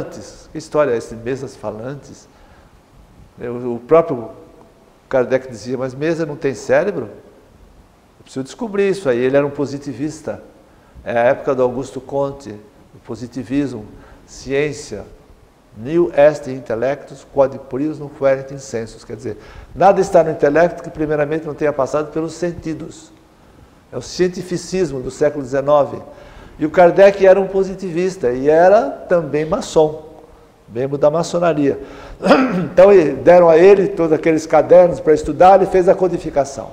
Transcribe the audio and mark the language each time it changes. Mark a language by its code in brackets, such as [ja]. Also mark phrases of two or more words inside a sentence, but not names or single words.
[pt] Que história é essa de mesas falantes? O próprio Kardec dizia: mas mesa não tem cérebro? Eu preciso descobrir isso aí. Ele era um positivista. É a época do Augusto Comte, o positivismo, ciência. [la] Nil est intellectus quod prius non fuerit in sensus. [pt] Quer dizer, nada está no intelecto que primeiramente não tenha passado pelos sentidos. É o cientificismo do século XIX. E o Kardec era um positivista e era também maçom, membro da maçonaria. Então deram a ele todos aqueles cadernos para estudar, ele fez a codificação.